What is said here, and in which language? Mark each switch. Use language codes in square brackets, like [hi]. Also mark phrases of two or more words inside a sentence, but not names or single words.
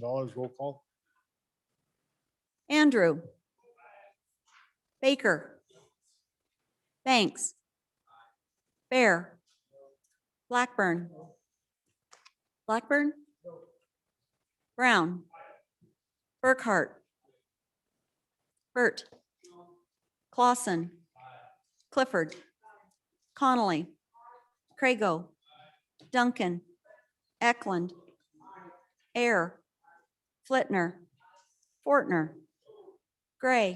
[en] Roll call. Andrew. Baker. Banks. Bear. Blackburn. Blackburn. Brown. Burkhart. Burt. Clausen. Clifford. Connolly. Crago. Duncan. Eklund. Air. Flitner. Fortner. Gray.